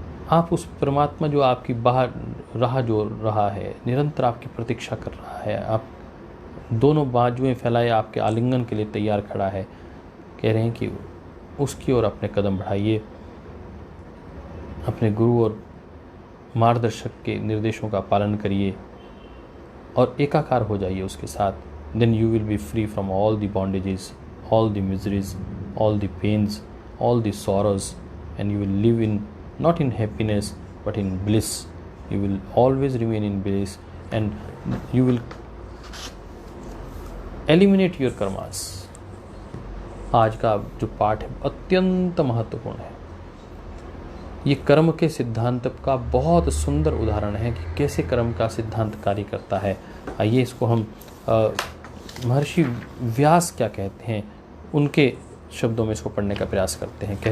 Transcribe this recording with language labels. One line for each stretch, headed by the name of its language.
Hindi: आप उस परमात्मा जो आपकी बाहर राह जो रहा है, निरंतर आपकी प्रतीक्षा कर रहा है, आप दोनों बाजुएं फैलाए आपके आलिंगन के लिए तैयार खड़ा है, कह रहे हैं कि उसकी ओर अपने कदम बढ़ाइए, अपने गुरु और मार्गदर्शक के निर्देशों का पालन करिए और एकाकार हो जाइए उसके साथ।
English: Then you will be free from all the bondages, all the miseries, all the pains, all the sorrows, and you will live in, not in happiness but in bliss. You will always remain in bliss and you will eliminate your karmas.
Hindi: आज का जो पाठ है अत्यंत महत्वपूर्ण है। ये कर्म के सिद्धांत का बहुत सुंदर उदाहरण है कि कैसे कर्म का सिद्धांत कार्य करता है। आइए इसको हम महर्षि व्यास क्या कहते हैं उनके शब्दों में इसको पढ़ने का प्रयास करते हैं।